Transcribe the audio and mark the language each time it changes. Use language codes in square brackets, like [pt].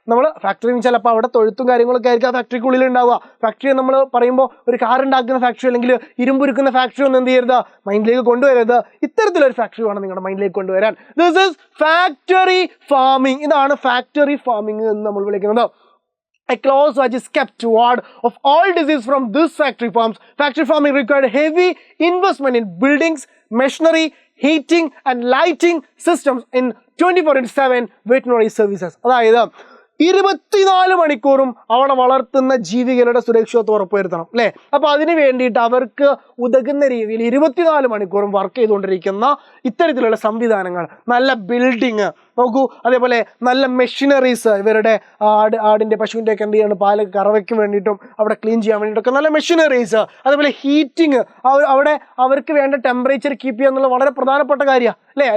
[ml] നമ്മൾ ഫാക്ടറി ചിലപ്പോൾ അവിടെ തൊഴുത്തും കാര്യങ്ങളൊക്കെ ആയിരിക്കും ആ ഫാക്ടറിക്കുള്ളിൽ ഉണ്ടാവുക. ഫാക്ടറി നമ്മൾ പറയുമ്പോൾ ഒരു കാർ ഉണ്ടാക്കുന്ന ഫാക്ടറി അല്ലെങ്കിൽ ഇരുമ്പുരുക്കുന്ന ഫാക്ടറി ഒന്നും എന്ത് ചെയ്യരുത്, മൈൻഡിലേക്ക് കൊണ്ടുവരരുത്. ഇത്തരത്തിലൊരു ഫാക്ടറി വേണം നിങ്ങളുടെ മൈൻഡിലേക്ക് കൊണ്ടുവരാൻ. [en] This is factory farming. [ml] ഇതാണ് ഫാക്ടറി ഫാമിംഗ് എന്ന് നമ്മൾ വിളിക്കുന്നത്. [en] A close watch is kept toward of all disease from this factory farms. Factory farming required heavy investment in buildings, machinery, heating and lighting systems in 24/7 veterinary services. [ml] അതായത് 24 മണിക്കൂറും അവിടെ വളർത്തുന്ന ജീവികളുടെ സുരക്ഷിതത്വം ഉറപ്പുവരുത്തണം അല്ലേ. അപ്പോൾ അതിന് വേണ്ടിയിട്ട് അവർക്ക് ഉതകുന്ന രീതിയിൽ 24 മണിക്കൂറും വർക്ക് ചെയ്തുകൊണ്ടിരിക്കുന്ന ഇത്തരത്തിലുള്ള സംവിധാനങ്ങൾ, നല്ല ബിൽഡിങ് നോക്കൂ, അതേപോലെ നല്ല മെഷീനറീസ്, ഇവരുടെ ആടിൻ്റെ പശുവിൻ്റെ ഒക്കെ എന്ത് ചെയ്യണം, പാല് കറവയ്ക്ക് വേണ്ടിയിട്ടും അവിടെ ക്ലീൻ ചെയ്യാൻ വേണ്ടിയിട്ടൊക്കെ നല്ല മെഷീനറീസ്, അതേപോലെ ഹീറ്റിങ്, അവിടെ അവർക്ക് വേണ്ട ടെമ്പറേച്ചർ കീപ്പ് ചെയ്യുക എന്നുള്ള വളരെ പ്രധാനപ്പെട്ട കാര്യമാണ് അല്ലേ.